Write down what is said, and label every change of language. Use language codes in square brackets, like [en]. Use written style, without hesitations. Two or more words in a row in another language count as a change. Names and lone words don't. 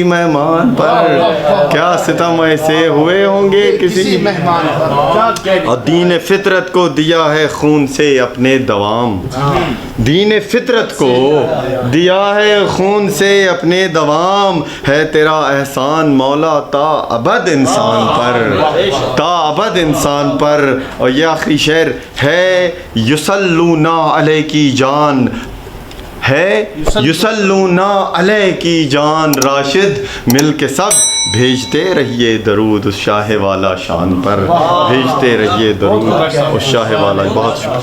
[ur] مہمان پر، کیا ستم ایسے ہوئے ہوں گے کسی مہمان پر، اور دین فطرت کو دیا ہے خون سے اپنے دوام، دین فطرت کو دیا ہے خون سے اپنے دوام، ہے تیرا احسان مولا تا ابد انسان پر، تا ابد انسان پر، اور یہ آخری شعر ہے [ar] یصلون علیہ [ur] کی جان، ہے [ar] یصلون علیہ [ur] کی جان، راشد مل کے سب بھیجتے رہیے درود اس شاہ والا شان پر، بھیجتے رہیے درود اس شاہ والا، بہت